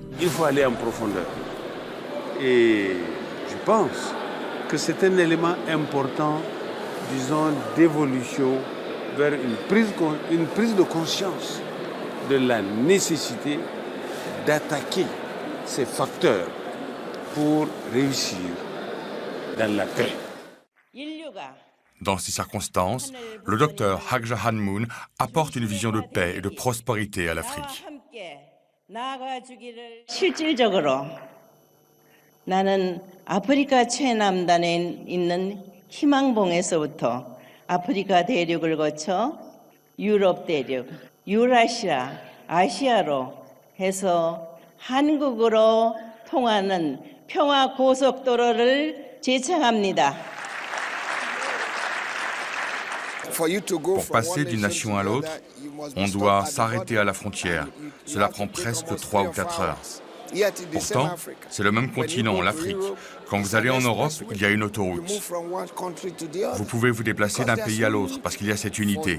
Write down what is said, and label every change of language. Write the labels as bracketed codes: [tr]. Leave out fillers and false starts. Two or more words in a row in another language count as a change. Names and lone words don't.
[fr] Il faut aller en profondeur. Et je pense que c'est un élément important, disons, d'évolution vers une prise de conscience de la nécessité d'attaquer ces facteurs pour réussir dans la paix. Dans ces circonstances, le docteur Hagja Hanmoun apporte une vision de paix et de prospérité à l'Afrique. [ko] 실질적으로 나는 아프리카 최남단에 있는 희망봉에서부터 아프리카 대륙을 거쳐 유럽 대륙, 유라시아, 아시아로 해서 한국으로 통하는 평화 고속도로를 제창합니다. [fr] Pour passer d'une nation à l'autre, on doit s'arrêter à la frontière. Cela prend presque 3 ou 4 heures. Pourtant, c'est le même continent, l'Afrique. Quand vous allez en Europe, il y a une autoroute. Vous pouvez vous déplacer d'un pays à l'autre parce qu'il y a cette unité.